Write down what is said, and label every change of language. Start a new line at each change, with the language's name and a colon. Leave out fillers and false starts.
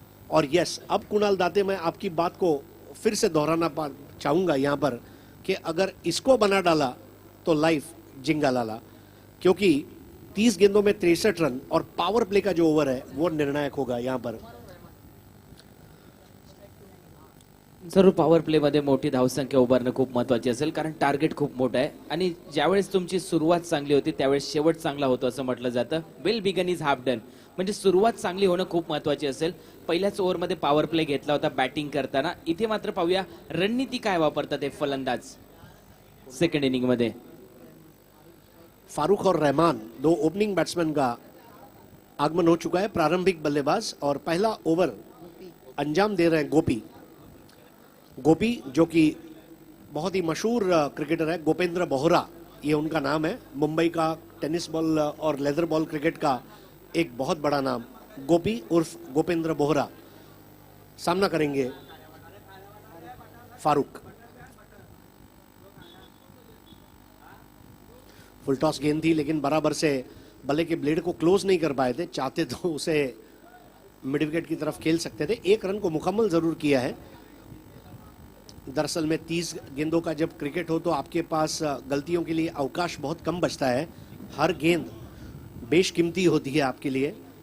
Hindi: और यस, अब कुणाल दाते मैं आपकी बात को फिर से दोहराना चाहूंगा यहां पर कि अगर इसको बना डाला तो लाइफ जिंगा लाला, क्योंकि 30 गेंदों में 63 रन और पावर प्ले का जो ओवर है वो निर्णायक होगा यहां पर.
Marathi: जरूर पॉवर प्ले मध्ये मोठी धावसंख्या उभारणं खूप महत्वाची असेल कारण टार्गेट खूप मोठं आहे आणि ज्यावेळेस तुमची सुरुवात चांगली होती त्यावेळेस शेवट चांगला होतो असं म्हटलं जातं.
English: Well begun is half done.
Marathi: म्हणजे सुरुवात चांगली होणं खूप महत्वाची असेल. पहिल्याच ओव्हरमध्ये पॉवर प्ले घेतला होता बॅटिंग करताना. इथे मात्र पाहूया रणनीती काय वापरतात हे फलंदाज सेकंड इनिंग मध्ये.
Hindi: फारूक और रहमान दो ओपनिंग बैट्समैन का आगमन हो चुका है. प्रारंभिक बल्लेबाज और पहला ओवर अंजाम दे रहे हैं गोपी, जो कि बहुत ही मशहूर क्रिकेटर है. गोपेंद्र बोहरा ये उनका नाम है. मुंबई का टेनिस बॉल और लेदर बॉल क्रिकेट का एक बहुत बड़ा नाम. गोपी उर्फ गोपेंद्र बोहरा सामना करेंगे फारूक. फुल टॉस गेंद थी लेकिन बराबर से बल्ले के ब्लेड को क्लोज नहीं कर पाए थे. चाहते तो उसे मिड विकेट की तरफ खेल सकते थे. 1 रन को मुकम्मल जरूर किया है. दरअसल में 30 गेंदों का जब क्रिकेट हो तो आपके पास गलतियों के लिए अवकाश बहुत कम बचता है. हर गेंद बेशकीमती होती है आपके लिए.